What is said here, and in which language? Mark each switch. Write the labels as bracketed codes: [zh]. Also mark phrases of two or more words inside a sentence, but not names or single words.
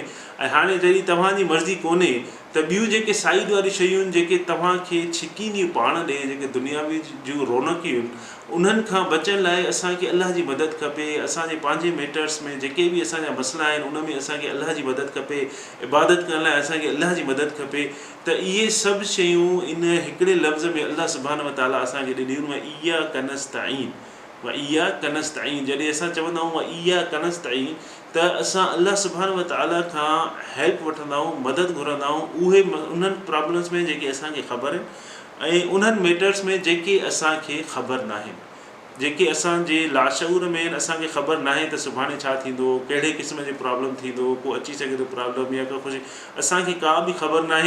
[sd] ऐं हाणे जॾहिं तव्हांजी मर्ज़ी कोन्हे त ॿियूं जेके साइड वारियूं शयूं आहिनि जेके तव्हांखे छिकींदियूं पाण ॾे, जेके दुनियावी जूं रौनकियूं आहिनि, उन्हनि खां बचण लाइ असांखे अलाह जी मदद खपे। असांजे पंहिंजे मैटर्स में जेके बि असांजा मसइला आहिनि उन में असांखे अलाह जी मदद खपे। इबादत करण लाइ असांखे अलाह जी मदद खपे। त इहे सभु शयूं इन हिकिड़े लफ़्ज़ में अलाह [ar] سبحانه وتعالى [sd] असांखे ॾिनियूं आहिनि। [ar] إياك نستعين، وإياك نستعين. [sd] जॾहिं असां चवंदा आहियूं [ar] وإياك نستعين [sd] त असां अलाह [ar] سبحانه وتعالى [sd] खां हेल्प वठंदा आहियूं, मदद घुरंदा आहियूं उहे उन्हनि प्रॉब्लम्स में जेके असांखे ख़बर आहिनि ऐं उन्हनि मैटर्स में जेके असांखे ख़बर न आहिनि, जेके असांजे लाशऊर में आहिनि। असांखे ख़बर नाहे त सुभाणे छा थींदो, कहिड़े क़िस्म जो प्रॉब्लम थींदो, को अची सघे थो प्रॉब्लम या को ख़ुशी, असांखे का बि ख़बर नाहे।